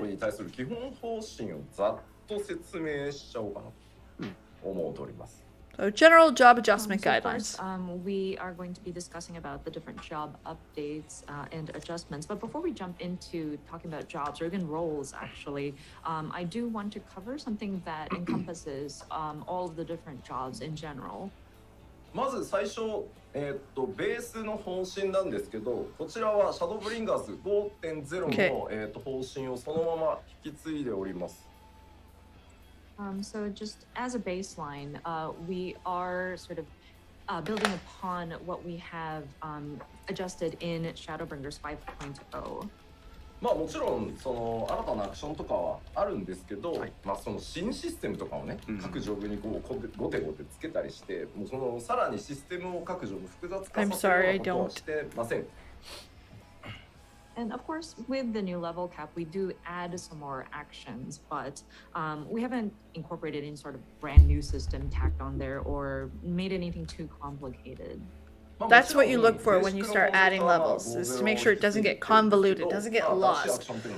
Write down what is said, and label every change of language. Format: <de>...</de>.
<ja>ブに対する基本方針をざっと説明しちゃおうかなと思っております。</ja> <en>So general job adjustment So of guidelines. course, we are going to be discussing about the different job updates and adjustments. But before we jump into talking about jobs or even roles, actually, I do want to cover something that encompasses all of the different jobs in general.</en> <ja>まず最初、ベースの方針なんですけど、こちらはシャドーブリンガーズ 5.0 の、方針をそのまま引き継いでおります。</ja> <en>So just as a baseline, we are sort of building upon what we have adjusted in Shadowbringers 5.0.</en> <ja>まあもちろんその新たなアクションとかはあるんですけど、まあその新システムとかをね、各ジョブにこうゴテゴテつけたりして、もうそのさらにシステムを各ジョブ複雑化させるようなことはしてません。</ja> <en>And of course, with the new level cap, we do add some more actions, but we haven't incorporated any sort of brand new system tacked on there or made anything too complicated. That's what you look for when you start adding levels, is to make sure it doesn't get convoluted, doesn't get lost.</en>